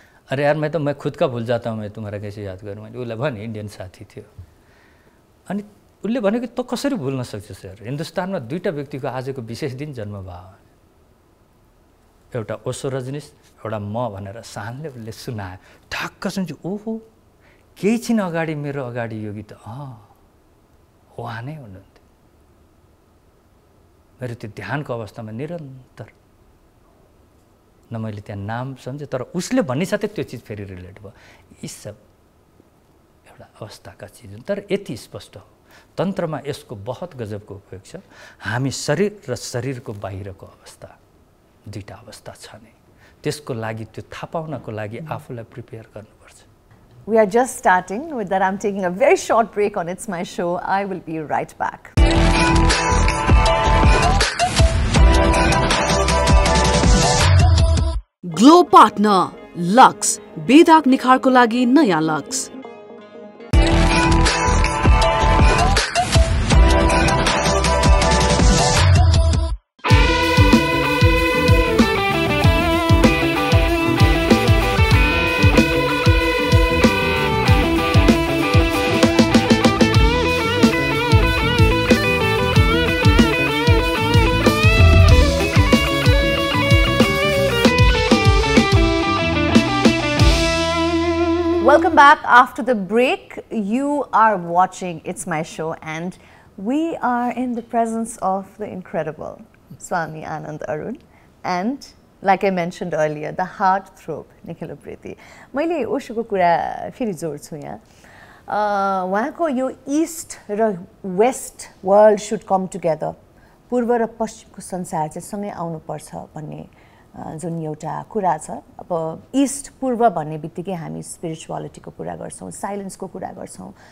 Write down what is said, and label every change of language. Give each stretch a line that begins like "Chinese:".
Hindi: अरे यार मैं खुद का भूल जाता हूँ, मैं तुम्हारा कैसे याद करूँ।
Nepali: मैले उसलाई भने, इन्डियन साथी थियो। अनि उसले भन्यो कि त कसरी भुल्न सक्छस् यार, हिन्दुस्तानमा दुईटा व्यक्तिको आजको विशेष दिन जन्म भयो, एउटा ओशो रजनीश, एउटा म भनेर शानले उसले सुनायो। ठक्क सुन्छु, ओहो केही छिन अगाडि मेरो अगाडि योगी त उहाँ नै हुनुहुन्थ्यो। मेरो त्यो ध्यानको अवस्थामा निरन्तर न मैले त्यहाँ नाम सम्झेँ, तर उसले भन्ने साथै त्यो चिज फेरि रिलेट भयो। यी सब एउटा अवस्थाका चिज हुन्। तर यति स्पष्ट हो तन्त्रमा यसको बहुत गजबको उपयोग छ। हामी शरीर र शरीरको बाहिरको अवस्था दुईटा अवस्था छ नै, त्यसको लागि त्यो थाहा पाउनको लागि आफूलाई प्रिपेयर गर्नुपर्छ।
English: We are just starting. With that, I'm taking a very short break on It's My Show. I will be right back.
Nepali: Glow partner lux, बेदाग निखारको लागि नयाँ lux.
English: Welcome back after the break. You are watching It's My Show and we are in the presence of the incredible Swami Anand Arun and like I mentioned earlier, the heartthrob Nikhil Upreti.
Nepali: मैले ओशोको कुरा फेरि जोड्छु यहाँ। उहाँको यो
English: east र west world should come together,
Nepali: पूर्व र पश्चिमको संसार चाहिँ सँगै आउनुपर्छ भन्ने जुन एउटा कुरा छ। अब ईस्ट पूर्व भन्ने बित्तिकै हामी स्पिरिचुअलिटीको कुरा गर्छौँ, साइलेन्सको कुरा गर्छौँ।